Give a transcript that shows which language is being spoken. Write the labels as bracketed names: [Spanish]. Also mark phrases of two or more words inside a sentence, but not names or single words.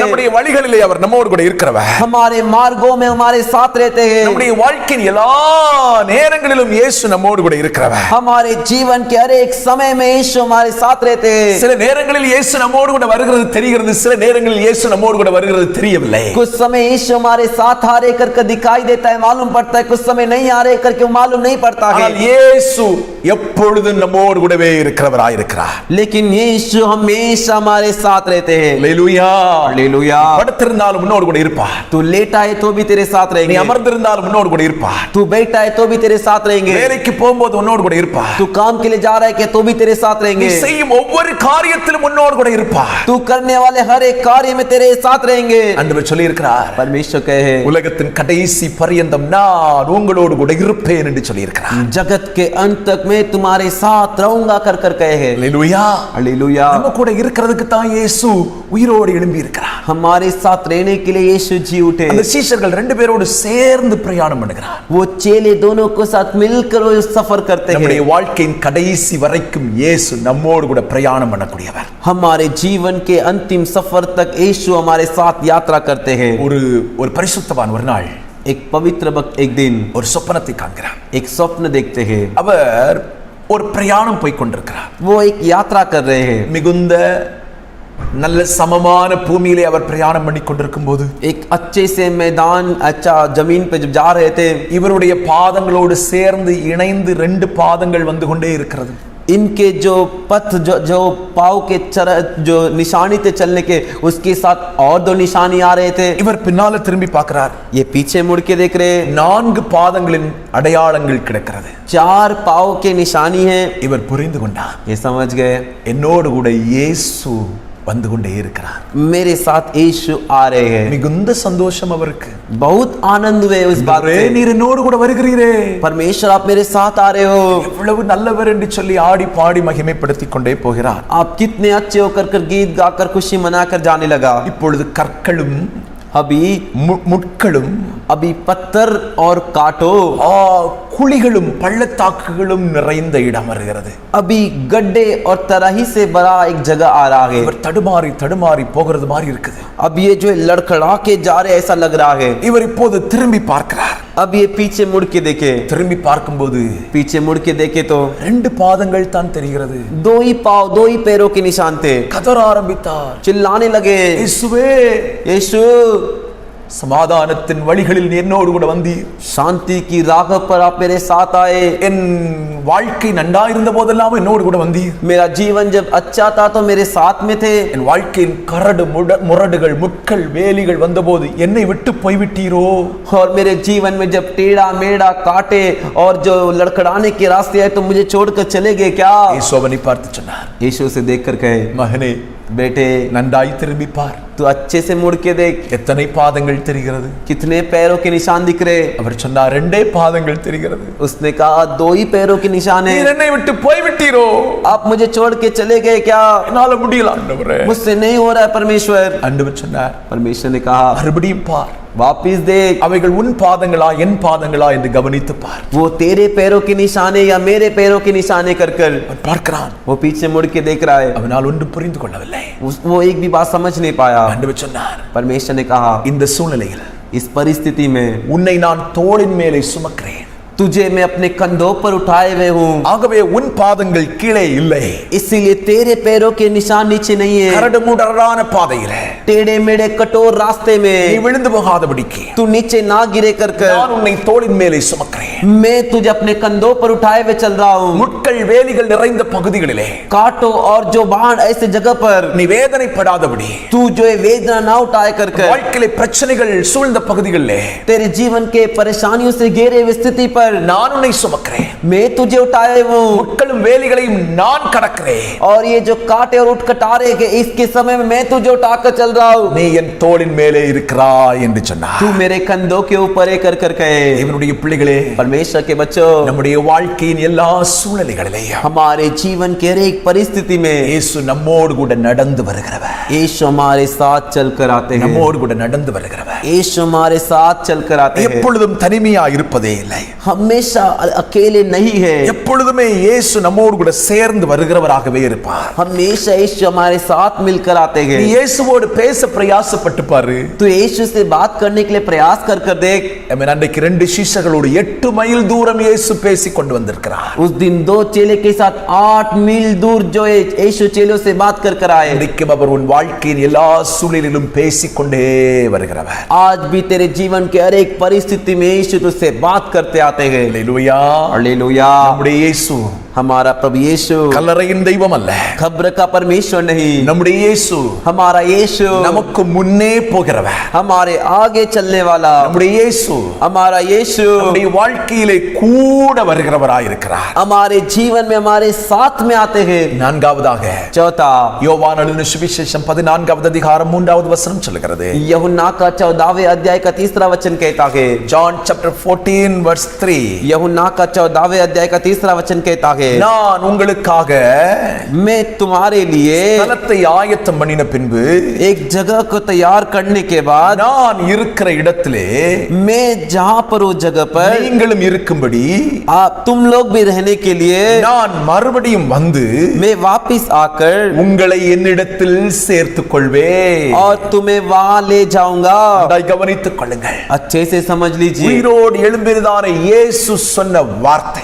[Tamil] நம்முடைய வழிகளிலே அவர் நம்மோடு கூட இருக்கிறவர். [Hindi] हमारे मार्गों में हमारे साथ रहते हैं। [Tamil] நம்முடைய வாழ்க்கையின் எல்லா நேரங்களிலும் இயேசு நம்மோடு கூட இருக்கிறவர். [Hindi] हमारे जीवन के हर एक समय में यीशु हमारे साथ रहते हैं। [Tamil] சில நேரங்களில் இயேசு நம்மோடு கூட வருகிறது தெரிகிறது, சில நேரங்களில் இயேசு நம்மோடு கூட வருகிறது தெரியவில்லை. [Hindi] कुछ समय यीशु हमारे साथ आ रहे करके दिखाई देता है, मालूम पड़ता है, कुछ समय नहीं आ रहे करके मालूम नहीं पड़ता है। [Tamil] ஆனால் இயேசு எப்பொழுதும் நம்மோடு கூடவே இருக்கிறவராய் இருக்கிறார். [Hindi] लेकिन यीशु हमेशा हमारे साथ रहते हैं। [Tamil] அல்லேலூயா [Hindi] हालेलुया। [Tamil] படுத்திருந்தாலும் உன்னோடு கூட இருப்பார். [Hindi] तू लेटा है तो भी तेरे साथ [Tamil] நீ [Hindi] रहेंगे। [Tamil] அமர்ந்திருந்தாலும் உன்னோடு கூட இருப்பார். [Hindi] तू बैठा है तो भी तेरे साथ रहेंगे। [Tamil] வேலைக்கு போகும்போது உன்னோடு கூட இருப்பார். [Hindi] तू काम के लिए जा रहा है क्या तो भी तेरे साथ [Tamil] நீ [Hindi] रहेंगे। [Tamil] செய்யும் ஒவ்வொரு காரியத்திலும் உன்னோடு கூட இருப்பார். [Hindi] तू करने वाले हर एक कार्य में तेरे साथ रहेंगे। [Tamil] ஆண்டவர் சொல்லி இருக்கிறார், [Hindi] परमेश्वर कहे, [Tamil] உலகத்தின் கடைசி பரியந்தம் நான் உங்களோடு கூட இருப்பேன் என்று சொல்லி இருக்கிறார். [Hindi] जगत के अंत तक मैं तुम्हारे साथ रहूंगा कर कहे है। [Tamil] அல்லேலூயா. [Hindi] हालेलुया। [Tamil] நம்ம கூட இருக்கிறதுக்கு தான் இயேசு உயிரோடு எழும்பி இருக்கிறார். [Hindi] हमारे साथ रहने के लिए यीशु जी उठे। [Tamil] அந்த சீஷர்கள் 2 பேரோடு சேர்ந்து பிரயாணம் பண்ணுகிறார். [Hindi] वो चेले दोनों को साथ मिलकर वो सफर करते [Tamil] நம்முடைய [Hindi] हैं। [Tamil] வாழ்க்கையின் கடைசி வரைக்கும் இயேசு நம்மோடு கூட பிரயாணம் பண்ணக்கூடியவர். [Hindi] हमारे जीवन के अंतिम सफर तक यीशु हमारे साथ यात्रा करते हैं। [Tamil] ஒரு பரிசுத்தவான் ஒரு நாள் [Hindi] एक पवित्र भक्त एक दिन [Tamil] ஒரு சொப்பனத்தை காண்கிறார். [Hindi] एक स्वप्न देखते हैं। [Tamil] அவர் ஒரு பிரயாணம் போய் கொண்டிருக்கிறார். [Hindi] वो एक यात्रा कर रहे हैं। [Tamil] மிகுந்த நல்ல சமமான பூமியிலே அவர் பிரயாணம் பண்ணி கொண்டிருக்கும் போது [Hindi] एक अच्छे से मैदान अच्छा जमीन पे जब जा रहे थे, [Tamil] இவருடைய பாதங்களோடு சேர்ந்து இணைந்து 2 பாதங்கள் வந்து கொண்டே இருக்கிறது. [Hindi] इनके जो पथ जो पाव के जो निशानी थे चलने के, उसके साथ और 2 निशानी आ रहे थे। [Tamil] இவர் பின்னால திரும்பி பார்க்கிறார். [Hindi] ये पीछे मुड़ के देख रहे हैं। [Tamil] 4 பாதங்களின் அடையாளங்கள் கிடக்கிறது. [Hindi] 4 पाव के निशानी है। [Tamil] இவர் புரிந்து கொண்டார், [Hindi] ये समझ गए, [Tamil] என்னோடு கூட இயேசு வந்து கொண்டே இருக்கிறார். [Hindi] मेरे साथ यीशु आ रहे हैं। [Tamil] மிகுந்த சந்தோஷம் அவருக்கு. [Hindi] बहुत आनंद हुए उस बात से। [Tamil] நீர் என்னோடு கூட வருகிறீரே, [Hindi] परमेश्वर आप मेरे साथ आ रहे हो, [Tamil] எவ்வளவு நல்லவர் என்று சொல்லி ஆடி பாடி மகிமைப்படுத்திக் கொண்டே போகிறார். [Hindi] आप कितने अच्छे होकर गीत गाकर खुशी मनाकर जाने लगा। [Tamil] இப்பொழுது கற்களும் [Hindi] अभी [Tamil] முட்களும் [Hindi] अभी पत्थर और कांटो [Tamil] குழிகளும் பள்ளத்தாக்குகளும் நிறைந்த இடம் வருகிறது. [Hindi] अभी गड्ढे और तराही से बड़ा एक जगह आ रहा है। [Tamil] இவர் தடுமாறி தடுமாறி போகிறது மாதிரி இருக்குது. [Hindi] अब ये जो लड़खड़ा के जा रहे ऐसा लग रहा है। [Tamil] இவர் இப்போது திரும்பி பார்க்கிறார். [Hindi] अब ये पीछे मुड़ के देखे, [Tamil] திரும்பி பார்க்கும்போது [Hindi] पीछे मुड़ के देखे तो [Tamil] 2 பாதங்கள் தான் தெரிகிறது. [Hindi] 2 ही पाव 2 ही पैरों के निशान थे। [Tamil] கதற ஆரம்பித்தார், [Hindi] चिल्लाने लगे, [Tamil] இயேசுவே, [Hindi] यीशु [Tamil] சமாதானத்தின் வழிகளில் என்னோடு கூட வந்தீர், [Hindi] शांति की राह पर आप मेरे साथ आए, [Tamil] என் வாழ்க்கை நன்றாயிருந்த போதெல்லாம் என்னோடு கூட வந்தீர். [Hindi] मेरा जीवन जब अच्छा था तो मेरे साथ में थे. [Tamil] என் வாழ்க்கையின் கரடு முரடுகள் முட்கள் வேலிகள் வந்தபோது என்னை விட்டு போய்விட்டீரோ. [Hindi] और मेरे जीवन में जब टेढ़ा मेढ़ा कांटे और जो लड़खड़ाने के रास्ते आए तो मुझे छोड़कर चले गए क्या? [Tamil] यीशु அவனை பார்த்து சொன்னார், [Hindi] यीशु से देखकर कहे, [Tamil] மகனே [Hindi] बेटे [Tamil] நன்றாய் திரும்பி பார். [Hindi] तू अच्छे से मुड़ के देख. [Tamil] எத்தனை பாதங்கள் தெரிகிறது? [Hindi] कितने पैरों के निशान दिख रहे? [Tamil] அவர் சொன்னார், 2 பாதங்கள் தெரிகிறது. [Hindi] उसने कहा 2 ही पैरों के निशान है. [Tamil] நீர் என்னை விட்டு போய்விட்டீரோ. [Hindi] आप मुझे छोड़ के चले गए क्या? [Tamil] என்னால முடியல ஆண்டவரே. [Hindi] मुझसे नहीं हो रहा है परमेश्वर. [Tamil] ஆண்டவர் சொன்னார், [Hindi] परमेश्वर ने कहा [Tamil] மறுபடியும் பார், [Hindi] वापिस देख. [Tamil] அவைகள் உன் பாதங்களா என் பாதங்களா என்று கவனித்து பார். [Hindi] वो तेरे पैरों के निशाने या मेरे पैरों के निशाने कर कर [Tamil] அவன் பார்க்கிறான். [Hindi] वो पीछे मुड़ के देख रहा है. [Tamil] அவனால் ஒன்று புரிந்து கொள்ளவில்லை. [Hindi] वो एक भी बात समझ नहीं पाया. [Tamil] ஆண்டவர் சொன்னார், [Hindi] परमेश्वर ने कहा [Tamil] இந்த சூழ்நிலையில் [Hindi] इस परिस्थिति में [Tamil] உன்னை நான் தோளின் மேலே சுமக்கிறேன். [Hindi] तुझे मैं अपने कंधों पर उठाए हुए हूँ. [Tamil] ஆகவே உன் பாதங்கள் கீழே இல்லை. [Hindi] इसीलिए तेरे पैरों के निशान नीचे नहीं है. [Tamil] கரடு முரடான பாதையிலே [Hindi] टेढ़े मेढ़े कठोर रास्ते [Tamil] நீ [Hindi] में [Tamil] விழுந்து போகாதபடிக்கு [Hindi] तू नीचे ना गिरे कर [Tamil] நான் உன்னை தோளின் மேலே சுமக்கிறேன். [Hindi] मैं तुझे अपने कंधों पर उठाए हुए चल रहा हूँ. [Tamil] முட்கள் வேலிகள் நிறைந்த பகுதிகளிலே [Hindi] कांटों और जो बाण ऐसे जगह पर [Tamil] நீ வேதனைப்படாதபடி, [Hindi] तू जो है वेदना ना उठाए कर [Tamil] வாழ்க்கையிலே பிரச்சனைகள் சூழ்ந்த பகுதிகளிலே [Hindi] तेरे जीवन के परेशानियों से घेरे हुए स्थिति पर [Tamil] நான் உன்னை சுமக்கிறேன். [Hindi] मैं तुझे उठाए हूँ. [Tamil] முட்களும் வேலிகளையும் நான் கடக்கிறேன். [Hindi] और ये जो कांटे और उठ कटारे के इसके समय में मैं तुझे उठाकर चल रहा हूँ. [Tamil] நீ என் தோளின் மேலே இருக்கிறாய் என்று சொன்னார். [Hindi] तू मेरे कंधों के ऊपर कर कर कहे. [Tamil] தேவனுடைய பிள்ளைகளே, [Hindi] परमेश्वर के बच्चों, [Tamil] நம்முடைய வாழ்க்கையின் எல்லா சூழ்நிலைகளிலேயும் [Hindi] हमारे जीवन के हर एक परिस्थिति में [Tamil] இயேசு நம்மோடு கூட நடந்து வருகிறவர். [Hindi] यीशु हमारे साथ चल कर आते हैं. [Tamil] நம்மோடு கூட நடந்து வருகிறவர். [Hindi] यीशु हमारे साथ चल कर आते हैं. [Tamil] எப்பொழுதும் தனிமையா இருப்பதே இல்லை. [Hindi] हमेशा अकेले नहीं है. [Tamil] எப்பொழுதுமே இயேசு நம்மோடு கூட சேர்ந்து வருகிறவராகவே இருப்பார். [Hindi] हमेशा यीशु हमारे साथ मिलकर आते हैं. [Tamil] நீ இயேசுவோடு பேச பிரயாசப்பட்டு பாரு. [Hindi] तू यीशु से बात करने के लिए प्रयास कर कर देख. [Tamil] அன்றைக்கு 2 சீஷர்களோடு 8 மைல் தூரம் இயேசு பேசி கொண்டு வந்திருக்கிறார். [Hindi] उस दिन 2 चेले के साथ 8 मील दूर जो यीशु चेलों से बात कर कर आए. [Tamil] இன்றைக்கும் அவர் உன் வாழ்க்கையின் எல்லா சூழ்நிலையிலும் பேசிக்கொண்டே வருகிறவர். [Hindi] आज भी तेरे जीवन के हर एक परिस्थिति में यीशु तुझसे बात करते आते हैं. [Tamil] அல்லேலூயா. [Hindi] हालेलुया. [Tamil] நம்முடைய இயேசு [Hindi] हमारा प्रभु यीशु [Tamil] கல்லறையின் தெய்வம் அல்ல. [Hindi] खबर का परमेश्वर नहीं. [Tamil] நம்முடைய இயேசு [Hindi] हमारा यीशु [Tamil] நமக்கு முன்னே போகிறவர். [Hindi] हमारे आगे चलने वाला. [Tamil] நம்முடைய இயேசு [Hindi] हमारा यीशु [Tamil] நம்முடைய வாழ்க்கையிலே கூட வருகிறவராய் இருக்கிறார். [Hindi] हमारे जीवन में हमारे साथ में आते हैं. [Tamil] நான்காவதாக [Hindi] चौथा, [Tamil] யோவான் எழுதின சுவிசேஷம் 14வது அதிகாரம் 3வது வசனம் சொல்கிறது. [Hindi] यूहन्ना का 14वें अध्याय का 3रा वचन कहता है. [English] John chapter 14 verse 3. [Hindi] यूहन्ना का 14वें अध्याय का 3रा वचन कहता है, [Tamil] நான் உங்களுக்காக [Hindi] मैं तुम्हारे लिए [Tamil] ஸ்தலத்தை ஆயத்தம் பண்ணின பின்பு [Hindi] एक जगह को तैयार करने के बाद [Tamil] நான் இருக்கிற இடத்திலே [Hindi] मैं जहाँ पर उस जगह पर [Tamil] நீங்களும் இருக்கும்படி [Hindi] आप तुम लोग भी रहने के लिए [Tamil] நான் மறுபடியும் வந்து [Hindi] मैं वापिस आकर [Tamil] உங்களை என்னிடத்தில் சேர்த்துக் கொள்வேன். [Hindi] और तुम्हें वहां ले जाऊंगा. [Tamil] அதை கவனித்துக் கொள்ளுங்கள். [Hindi] अच्छे से समझ लीजिए. [Tamil] உயிரோடு எழும்பினதான இயேசு சொன்ன வார்த்தை,